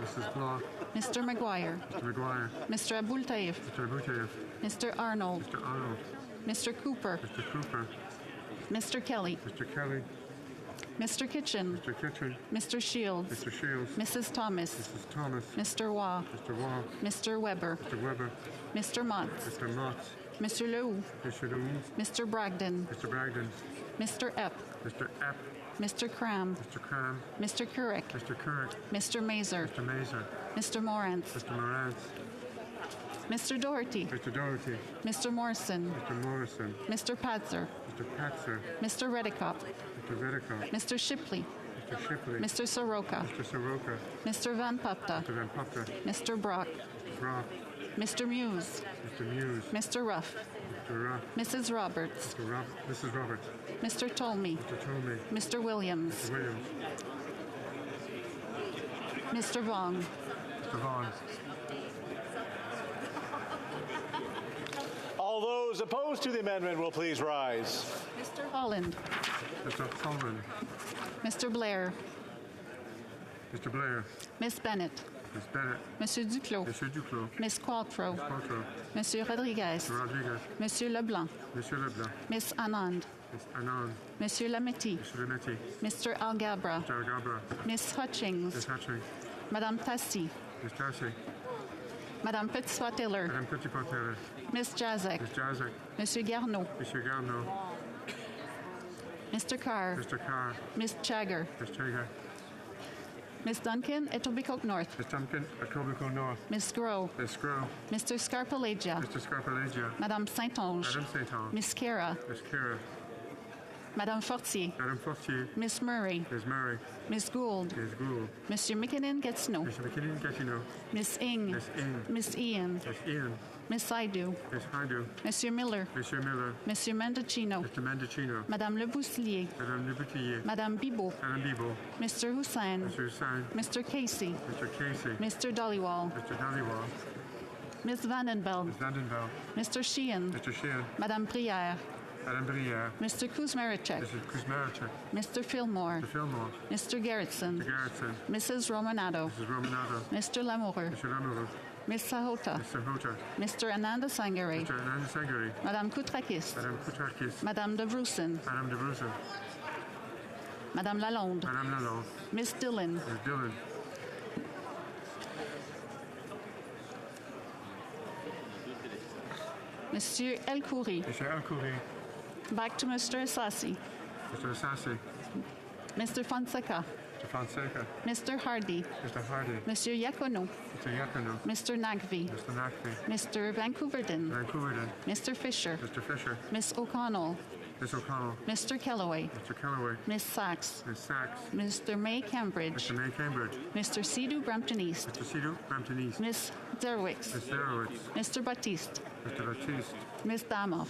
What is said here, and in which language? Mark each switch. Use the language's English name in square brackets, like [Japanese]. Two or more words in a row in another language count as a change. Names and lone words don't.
[English] Mrs. Block. Mr. McGuire. Mr. McGuire. Mr. Aboultaïf. Mr. Aboultaïf. Mr. Arnold. Mr. Arnold. Mr. Cooper. Mr. Cooper. Mr. Kelly. Mr. Kelly. Mr. Kitchen. Mr. Kitchen. Mr. Shields. Mr. Shields. Mrs. Thomas. Mrs. Thomas. Mr. Waugh. Mr. Waugh. Mr. Weber. Mr. Weber. Mr. Motts. Mr. Motts. Mr. Lehoux. Mr. Lehoux. Mr. Bragdon. Mr. Bragdon. Mr. Epp. Mr. Epp. Mr. Cram. Mr. Cram. Mr. Couric. Mr. Couric. Mr. Mazer. Mr. Mazer. Mr. Morantz. Mr. Morantz. Mr. Doherty. Mr. Doherty. Mr. Morrison. Mr. Morrison. Mr. Patzer. Mr. Patzer. Mr. Redekop. Mr. Redekop. Mr. Shipley. Mr. Shipley. Mr. Soroka. Mr. Soroka. Mr. Van Papta. Mr. Van Papta. Mr. Brock. Mr. Brock. Mr. Muse. Mr. Muse. Mr. Ruff. Mr. Ruff. Mrs. Roberts. Mrs. Roberts. Mr. Tolmie. Mr. Tolmie. Mr. Williams. Mr. Williams. Mr. Vaughn. Mr. Vaughn. All those opposed to the amendment will please rise. Mr. Holland. Mr. Holland. Mr. Blair. Mr. Blair. Miss Bennett. Ms. Bennett. Monsieur Duclos. Monsieur Duclos. Miss Qualtrough. Ms. Qualtrough. Monsieur Rodriguez. Mr. Rodriguez. Monsieur Leblanc. Monsieur Leblanc. Miss Anand. Ms. Anand. Monsieur Lametti. Mr. Lametti. Mr. Algabra. Mr. Algabra. Miss Hutchings. Ms. Hutchings. Madame Tassi. Ms. Tassi. Madame Petitpois-Taylor. Madame Petitpois-Taylor. Miss Jazek. Ms. Jazek. Monsieur Garneau. Monsieur Garneau. Mr. Carr. Mr. Carr. Miss Chagger. Ms. Chager. Miss Duncan, Etobicoke North. Ms. Duncan, Etobicoke North. Miss Groh. Ms. Groh. Mr. Scarpalagia. Mr. Scarpalagia. Madame Saint-Onge. Madame Saint-Onge. Miss Kara. Ms. Kara. Madame Fortier. Madame Fortier. Miss Murray. Ms. Murray. Miss Gould. Ms. Gould. Monsieur McKinnon-Gatineau. Mr. McKinnon-Gatineau. Miss Ing. Miss Ing. Miss Ian. Miss Ian. Miss Saidu. Miss Haidu. Monsieur Miller. Monsieur Miller. Monsieur Mendocino. Mr. Mendocino. Madame Le Bousselier. Madame Le Boutillier. Madame Bibot. Madame Bibot. Mr. Hussain. Mr. Hussain. Mr. Casey. Mr. Casey. Mr. Dollywall. Mr. Dollywall. Miss Vandenveld. Ms. Vandenveld. Mr. Sheehan. Mr. Sheehan. Madame Brière. Madame Brière. Mr. Kuzmaricek. Mrs. Kuzmaricek. Mr. Fillmore. Mr. Fillmore. Mr. Gerritsen. Mr. Gerritsen. Mrs. Romanado. Mrs. Romanado. Mr. Lamoureux. Mr. Lamoureux. Miss Sahota. Mr. Hota. Mr. Ananda Sangare. Mr. Ananda Sangare. Madame Koutrakis. Madame Koutrakis. Madame de Brussen. Madame de Brussen. Madame Lalonde. Madame Lalonde. Miss Dillon. Ms. Dillon. Monsieur Elkoury. Mr. Elkoury. Back to Mr. Assassi. Mr. Assassi. Mr. Fonseca. Mr. Fonseca. Mr. Hardy. Mr. Hardy. Monsieur Yacono. Mr. Yacono. Mr. Nagvi. Mr. Nagvi. Mr. Vancouverden. Vancouverden. Mr. Fisher. Mr. Fisher. Miss O'Connell. Miss O'Connell. Mr. Kellaway. Mr. Kellaway. Miss Sachs. Miss Sachs. Mr. May Cambridge. Mr. May Cambridge. Mr. Sidhu Brampton East. Mr. Sidhu Brampton East. Miss Zerwix. Miss Zerowitz. Mr. Baptiste. Mr. Baptiste. Miss Damoff.